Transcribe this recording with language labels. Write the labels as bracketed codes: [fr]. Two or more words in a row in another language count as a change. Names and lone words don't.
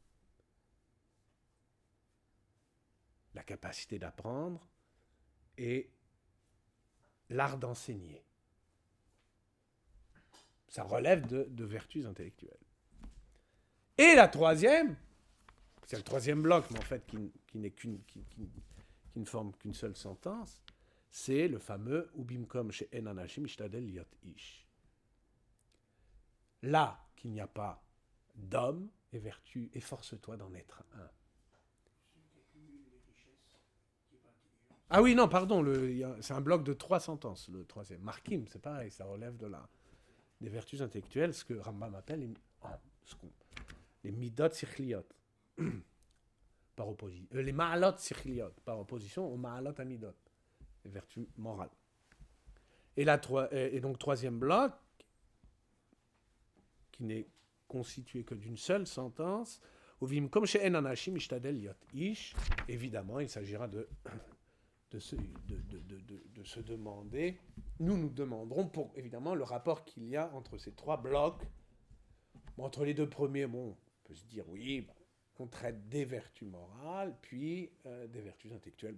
[fr] La capacité d'apprendre et l'art d'enseigner. Ça relève de vertus intellectuelles. Et la troisième, c'est le troisième bloc, mais en fait qui ne forme qu'une seule sentence, c'est le fameux [he] ובמקום שאין אנשים השתדל להיות איש. [fr] Là qu'il n'y a pas d'homme et vertu, efforce-toi d'en être un. Ah oui, non, pardon, c'est un bloc de 3 sentences, le troisième. Markim, c'est pareil, ça relève des vertus intellectuelles, ce que Rambam appelle les [he] מידות שכליות, [fr] par opposition. Les [he] מעלות שכליות, [fr] par opposition aux [he] מעלות המידות, [fr] les vertus morales. Et donc, troisième bloc, qui n'est constitué que d'une seule sentence, [he] ובמקום שאין אנשים השתדל להיות איש, [fr] évidemment, il s'agira de se demander, nous demanderons pour évidemment le rapport qu'il y a entre ces 3 blocs. Bon, entre les 2 premiers, on peut se dire oui, on traite des vertus morales, puis des vertus intellectuelles.